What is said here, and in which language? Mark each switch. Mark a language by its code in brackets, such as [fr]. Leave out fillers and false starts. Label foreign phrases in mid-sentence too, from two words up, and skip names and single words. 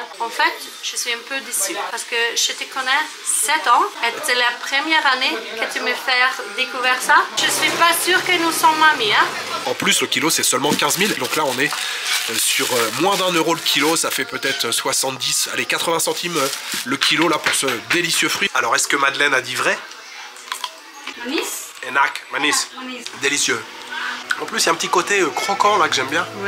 [fr] En fait, je suis un peu déçue parce que je te connais 7 ans et c'est la première année que tu me fais découvrir ça. Je suis pas sûre que nous sommes amis, hein. En plus, le kilo, c'est seulement 15 000. Donc là, on est sur moins d'1 euro le kilo. Ça fait peut-être 70, allez, 80 centimes le kilo là pour ce délicieux fruit. Alors, est-ce que Madeleine a dit vrai? Manis? [id] Enak, manis. Manis. [fr] Délicieux. En plus, il y a un petit côté croquant là que j'aime bien. Ouais.